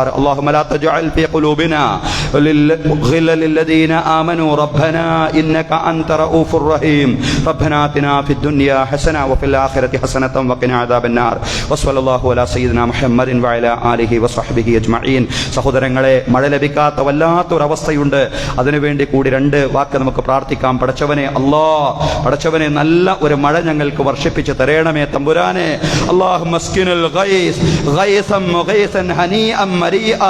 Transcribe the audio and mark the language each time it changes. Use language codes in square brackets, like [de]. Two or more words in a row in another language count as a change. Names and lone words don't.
[ar] اللهم لا تجعل في قلوبنا غلا للذين آمنوا ربنا إنك أنت رؤوف رحيم. ربنا آتنا في الدنيا حسنة وفي الآخرة حسنة وقنا عذاب النار. وصلى الله على سيدنا محمد وعلى آله وصحبه أجمعين. [ml] സഹോദരങ്ങളെ, മഴ ലഭിക്കാത്ത വല്ലാത്തൊരവസ്ഥയുണ്ട്. അതിനുവേണ്ടി കൂടി രണ്ട് വാക്ക് നമുക്ക് പ്രാർത്ഥിക്കാം. പടച്ചവനെ അല്ലാ, പടച്ചവനെ നല്ല ഒരു മഴ ഞങ്ങൾക്ക് വർഷിപ്പിച്ച് തരേണമേ തമ്പുരാനെ. [ar] اللهم اسقنا الغيث غيثا مغيثا هنيئا مريئا.